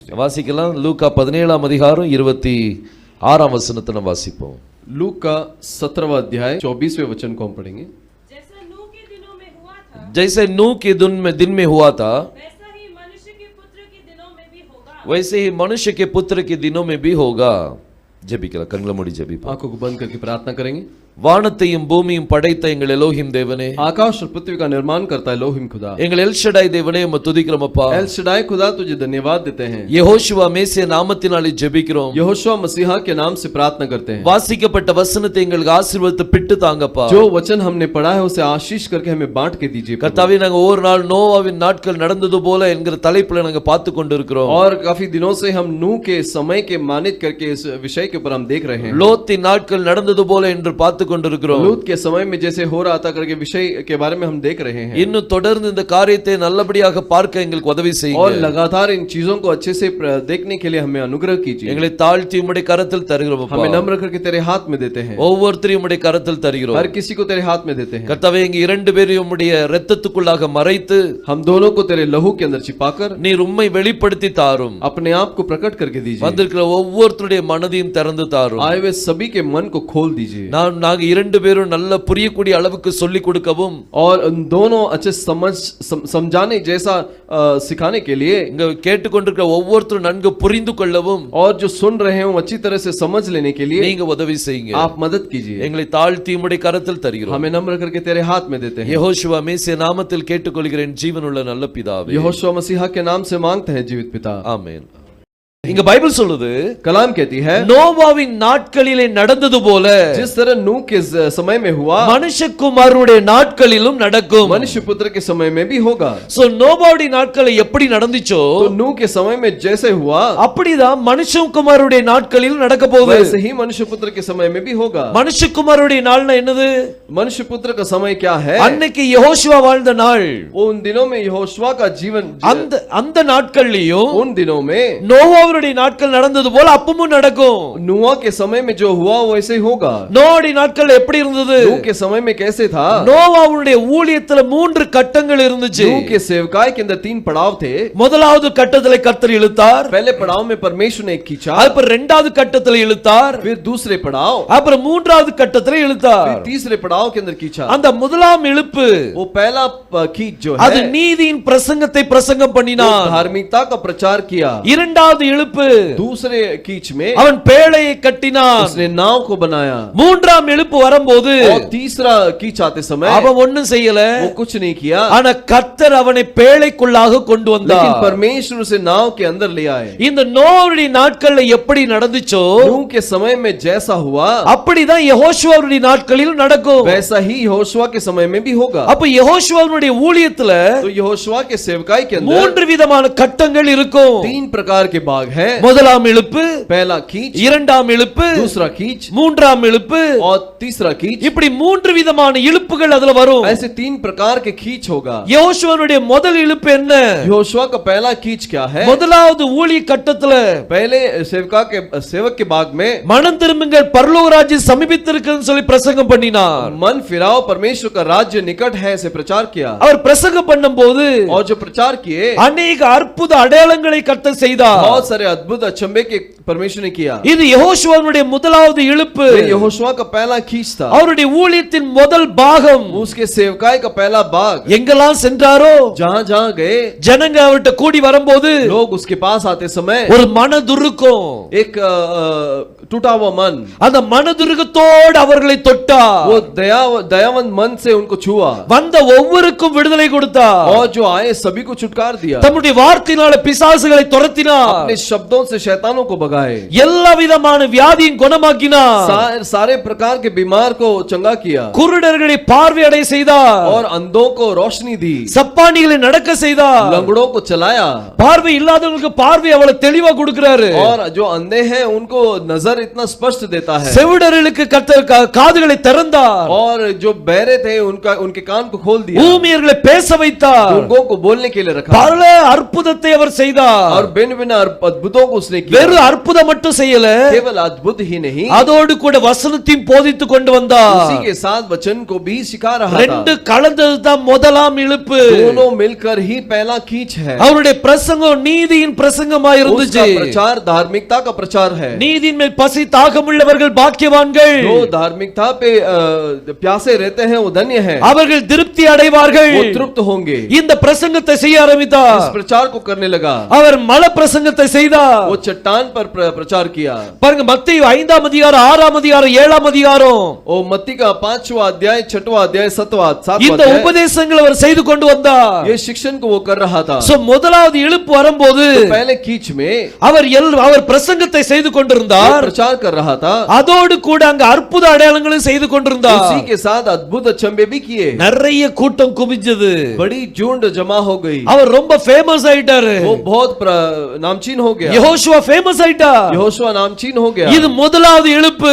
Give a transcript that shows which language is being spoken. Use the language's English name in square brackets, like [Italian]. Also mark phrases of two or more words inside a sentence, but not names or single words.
[Tamil] வாசிக்கலாம். லூக்கா 17ஆம் அதிகாரம் 26ஆம் வசனத்தை நாம் வாசிப்போம். [Hindi] लूका 17वां अध्याय 24वें वचन को हम पढ़ेंगे। जैसे नूह के दिन में हुआ था वैसा ही मनुष्य के पुत्र के दिनों में भी होगा। वैसे ही मनुष्य के पुत्र के दिनों में भी होगा. [Tamil] ஜெபிக்கலாம். கண்களை மூடி ஜெபிப்போம். [Hindi] आंखों को बंद करके प्रार्थना करेंगे। [Tamil] வானத்தையும் பூமியும் படைத்த எங்கள் எலோஹிம் தேவனே, [Hindi] आकाश और पृथ्वी का निर्माण करता है एलोहिम खुदा, [Tamil] எங்கள் எல் ஷடாய் தேவனே உம்மை துதிக்கிறோம் அப்பா. [Hindi] एल शडाई खुदा तुझे धन्यवाद देते हैं। [Tamil] யெகோஷுவா மேசியா நாமத்தினாலே ஜெபிக்கிறோம். [Hindi] यहोशुआ मसीहा के नाम से प्रार्थना करते हैं। [Tamil] வாசிக்கப்பட்ட வசனத்தை எங்களுக்கு ஆசீர்வாதத்தை பிட்டு தாங்கப்பா. [Hindi] जो वचन हमने पढ़ा है उसे आशीष करके हमें बांट के दीजिए। [Tamil] கர்த்தாவே, நாங்க ஒவ்வொரு நாள் நோவாவின் நாட்கள் நடந்தது போல என்கிற தலைப்புல நாங்க பார்த்து கொண்டிருக்கிறோம். [Hindi] और काफी दिनों से हम नूह के समय के मानित करके इस विषय के ऊपर हम देख रहे हैं। [Tamil] லோத்தின் நாட்கள் நடந்தது போல என்று பார்த்து கொண்டிருக்கிறோம். [Hindi] लूत के समय में जैसे हो रहा था करके विषय के बारे में हम देख रहे हैं। [Tamil] இன்னும் தொடர்ந்து இந்த காரியத்தை நல்லபடியாக பார்க்க எங்களுக்கு உதவி செய்யுங்க. [Hindi] और लगातार इन चीजों को अच्छे से देखने के लिए हमें अनुग्रह कीजिए। [Tamil] எங்களை தாழ்த்தி உம்முடைய கரத்தில் தருகிறோம் அப்பா. [Hindi] हमें नम्र करके तेरे हाथ में देते हैं। [Tamil] ஒவ்வொருத்தரையும் உம்முடைய கரத்தில் தருகிறோம். [Hindi] हर किसी को तेरे हाथ में देते हैं। [Tamil] கர்த்தாவே, எங்க இரண்டு பேரையும் உம்முடைய இரத்தத்துக்குள்ளாக மறைத்து [Hindi] हम दोनों को तेरे लहू के अंदर छिपाकर [Tamil] நீர் உம்மை வெளிப்படுத்தி தாரும். [Hindi] अपने आप को प्रकट करके दीजिए। [Tamil] வந்திருக்கிற ஒவ்வொருத்தருடைய மனதையும் திறந்து தாரும். [Hindi] आए हुए सभी के मन को खोल दीजिए। [Tamil] நாங்க இரண்டு பேரும் நல்ல புரியக்கூடிய அளவுக்கு சொல்லிக் கொடுக்கவும், [Hindi] और उन दोनों अच्छे समझाने जैसा सिखाने के लिए, [Tamil] இங்க கேட்டுக்கொண்டிருக்கிற ஒவ்வொருத்தரும் நன்கு புரிந்து கொள்ளவும், [Hindi] और जो सुन रहे हो अच्छी तरह से समझ लेने के लिए [Tamil] நீங்க உதவி செய்யுங்க. [Hindi] आप मदद कीजिए। [Tamil] எங்களை தாழ்த்தி உம்முடைய கரத்தில் தருகிறோம். [Hindi] हमें नम्र करके तेरे हाथ में देते हैं। [Tamil] யெகோஷுவா மேசியா நாமத்தில் கேட்டுக்கொள்கிறேன் ஜீவனுள்ள நல்ல பிதாவே. [Hindi] यहोशुआ मसीहा के नाम से मांगते हैं जीवित पिता, [Tamil] ஆமென். இங்க பைபிள் சொல்லுது, [Hindi] कलाम कहती है, [Tamil] நோவாவின் நாட்களிலே நடந்தது போல [Hindi] जिस तरह नूह के समय में हुआ [Tamil] மனுஷகுமாரனுடைய நாட்களிலும் நடக்கும். [Hindi] मनुष्य पुत्र के समय में भी होगा। [Tamil] சோ நோவாவுடைய நாட்களை எப்படி நடந்துச்சோ, [Hindi] तो नूह के समय में जैसे हुआ [Tamil] அப்படிதான் மனுஷகுமாரனுடைய நாட்களிலும் நடக்க போகுது. [Hindi] वैसे ही मनुष्य पुत्र के समय में भी होगा। [Tamil] மனுஷகுமாரனுடைய நாள்னா என்னது? [Hindi] मनुष्य पुत्र का समय क्या है? [Tamil] அன்னைக்கு யெகோஷுவா வாழ்ந்த நாள். [Hindi] उन दिनों में यहोशुआ का जीवन, [Tamil] அந்த नाட்கள்லயும் [Hindi] उन दिनों में [Tamil] நோவாவுடைய நாட்கள் நடந்தது போல அப்பமும் நடக்கும். [Hindi] नूह के समय में जो हुआ वैसे ही होगा। [Tamil] நோவாவுடைய நாட்கள் எப்படி இருந்தது? [Hindi] नूह के समय में कैसे था? [Tamil] நோவாவுடைய ஊழியத்துல 3 கட்டங்கள் இருந்துச்சு. [Hindi] नूह के सेवकाई के अंदर 3 पड़ाव थे। [Tamil] முதலாவது கட்டத்திலே கர்த்தர் இழுத்தார். [Hindi] पहले पड़ाव में परमेश्वर ने खींचा, [Tamil] அப்புறம் இரண்டாவது கட்டத்திலே இழுத்தார். [Hindi] फिर दूसरे पड़ाव, [Tamil] அப்புறம் மூன்றாவது கட்டத்திலே இழுத்தார். [Hindi] फिर तीसरे पड़ाव के अंदर खींचा। [Tamil] அந்த முதலாம் இழுப்பு, [Hindi] वो पहला खींच जो [Tamil] அது [Hindi] है, [Tamil] நீதியின் பிரசங்கத்தை பிரசங்கம் பண்ணினான். [Hindi] धार्मिकता का प्रचार किया। [Tamil] இரண்டாவது இழுப்பு, [Hindi] दूसरे कीच में [Tamil] அவன் பேழையை கட்டினான். [Hindi] उसने नाव को बनाया। [Tamil] மூன்றாம் இழுப்பு வரும்போது [Hindi] और तीसरा कीच आते समय [Tamil] அவன் ஒண்ணும் செய்யல, [Hindi] वो कुछ नहीं किया, [Tamil] ஆனா கர்த்தர் அவனை பேழைக்குள்ளாக கொண்டு வந்தார். [Hindi] लेकिन परमेश्वर उसे नाव के अंदर ले आए। [Tamil] இந்த நோவாவுடைய நாட்கள்ல எப்படி நடந்துச்சோ, [Hindi] नूह के समय में जैसा हुआ [Tamil] அப்படிதான் யெகோஷுவாவுடைய நாட்களிலும் நடக்கும். [Hindi] वैसा ही यहोशुआ के समय में भी होगा। [Tamil] அப்ப யெகோஷுவாவுடைய ஊழியத்துல [Hindi] तो यहोशुआ के सेवकाई के अंदर [Tamil] 3 விதமான கட்டங்கள் இருக்கும். [Hindi] 3 प्रकार के भाग हैं। [Tamil] முதலாம் இழுப்பு, [Hindi] पहला कीच, [Tamil] இரண்டாம் இழுப்பு, [Hindi] दूसरा कीच [Tamil] மூன்றாம் இழுப்பு, [Hindi] और तीसरा कीच। [Tamil] இப்படி 3 விதமான இழுப்புகள் அதுல வரும். [Hindi] ऐसे 3 प्रकार के कीच होगा। [Tamil] யெகோஷுவாவுடைய முதல் இழுப்பு என்ன? [Hindi] यहोशुआ का पहला कीच क्या है? [Tamil] முதலாவது ஊழிய கட்டத்துல [Hindi] पहले सेवक के भाग में [Tamil] மனம் திரும்புங்கள், பரலோக ராஜ்யம் சமீபித்திருக்குன்னு சொல்லி பிரசங்கம் பண்ணினார். [Hindi] मन फिराओ, परमेश्वर का राज्य निकट है ऐसे प्रचार किया। [Tamil] அவர் பிரசங்கம் பண்ணும்போது [Hindi] और जो प्रचार किए, [Tamil] अनेक அற்புத அடையாளங்களை கர்த்தர் செய்தார். [Hindi] बहुत सारे अद्भुत अचंभे के परमेश्वर ने किया। [Tamil] இது யெகோஷுவாவுடைய முதலாவது இழுப்பு. [Hindi] यहोशुआ का पहला कीच था। [Tamil] அவருடைய ஊழியத்தின் முதல் பாகம். [Hindi] उसके सेवकाई का पहला भाग, [Tamil] எங்கெல்லாம் சென்றாரோ, [Hindi] जहां जहां गए, [Tamil] ஜனங்க அவர்கிட்ட கூடி வரும்போது [Hindi] लोग उसके पास आते समय [Tamil] ஒரு மனதுருக்கம், [Hindi] एक टूटा हुआ मन, [Tamil] அந்த மனதுருக்கத்தோடு அவர்களை தொட்டார். [Hindi] वो दयावंत मन से उनको छुआ, [Tamil] வந்த ஒவ்வொருக்கும் விடுதலை கொடுத்தார். [Hindi] और जो आए सभी को छुटकार दिया। [Tamil] தம்முடைய வார்த்தையினால பிசாசுகளை துரத்தினார். [Hindi] अपने शब्दों से शैतानों को भगाए, [Tamil] எல்லா விதமான வியாதியும் குணமாக்கினார். [Hindi] सारे प्रकार के बीमार को चंगा किया, [Tamil] குருடர்களை பார்வையடைய செய்தார். [Hindi] और अंधों को रोशनी दी, [Tamil] சப்பானிகளை நடக்க செய்தார். [Hindi] लंगड़ों को चलाया, [Tamil] பார்வை இல்லாதவங்களுக்கு பார்வை அவ்வளவு தெளிவா கொடுக்கிறாரு. [Hindi] और जो अंधे हैं उनको नजर इतना स्पष्ट देता है, [Tamil] செவிடர்களுக்கு கர்த்தர் காதுகளை திறந்தார். [Hindi] और जो बहरे थे उनके कान को खोल दिया, [Tamil] ஊமையர்களை பேச வைத்தார். [Hindi] उनको को बोलने के लिए रखा, [Tamil] பல அற்புதத்தை அவர் செய்தார். [Hindi] और भिन्न भिन्न अद्भुतों को उसने किया, [Tamil] வெறும் அற்புதம் மட்டும் செய்யல, [Hindi] केवल अद्भुत ही नहीं, [Tamil] அதோடு கூட வசனத்தையும் போதித்து கொண்டு வந்தார். [Hindi] उसी के साथ वचन को भी सिखा रहा [Tamil] ரெண்டு [Hindi] था। [Tamil] கலந்ததுதான் முதலாம் இழுப்பு. [Hindi] दोनों मिलकर ही पहला कीच है। [Tamil] அவருடைய பிரசங்கம் நீதியின் பிரசங்கமா இருந்துச்சு. [Hindi] उसका प्रचार धार्मिकता का प्रचार है। [Tamil] நீதியின் மேல் பசி தாகமுள்ளவர்கள் பாக்கியவான்கள். [Hindi] जो धार्मिकता पे प्यासे रहते हैं वो धन्य है, [Tamil] அவர்கள் திருப்தி அடைவார்கள். [Hindi] वो तृप्त होंगे। [Tamil] இந்த பிரசங்கத்தை செய்ய ஆரம்பித்தார். [Hindi] इस प्रचार को करने लगा। [Tamil] அவர் மல பிரசங்கத்தை செய்தார். [Hindi] वो चट्टान पर प्रचार किया। [Tamil] பாருங்க மத்தேயு 5ஆம் அதிகாரம் 6ஆம் அதிகாரம் 7ஆம் அதிகாரம் [Hindi] ओ मत्ती का 5वां अध्याय 6वां अध्याय 7वां [Tamil] இந்த உபதேசங்களை அவர் செய்து கொண்டு வந்தார். [Hindi] ये शिक्षण को वो कर रहा था। [Tamil] சோ முதலாவது இழுப்பு வரும்போது [Hindi] पहले कीच में [Tamil] அவர் பிரசங்கத்தை செய்து கொண்டிருந்தார். [Hindi] प्रचार कर रहा था, [Tamil] அதோடு கூட அங்க அற்புத அடையாளங்களும் செய்து கொண்டிருந்தார். [Hindi] उसी के साथ अद्भुत अचंभे भी किए। [Tamil] நிறைய கூட்டம் குவிஞ்சது. [Hindi] बड़ी झुंड जमा हो गई। [Tamil] அவர் ரொம்ப ஃபேமஸ் ஆயிட்டாரு. [Hindi] वो बहुत नामचीन हो गया। [Tamil] யெகோஷுவா ஃபேமஸ் ஆயிட்டார். [Hindi] यहोशुआ नामचीन हो गया। [Tamil] இது முதலாவது இழுப்பு.